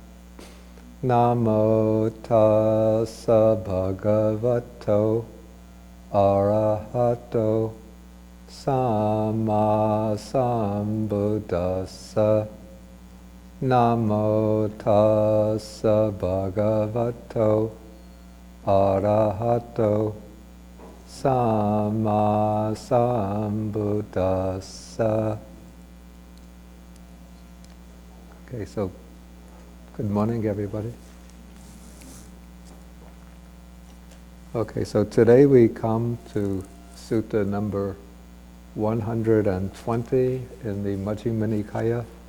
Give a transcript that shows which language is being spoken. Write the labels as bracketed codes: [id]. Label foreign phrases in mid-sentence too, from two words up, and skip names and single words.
[pi] Namo tassa bhagavato arahato samma sambuddhassa. Namo tassa bhagavato arahato samma sambuddhassa. [en] Okay, so good morning, everybody. Okay, so today we come to Sutta number 120 in the Majjhima Nikaya.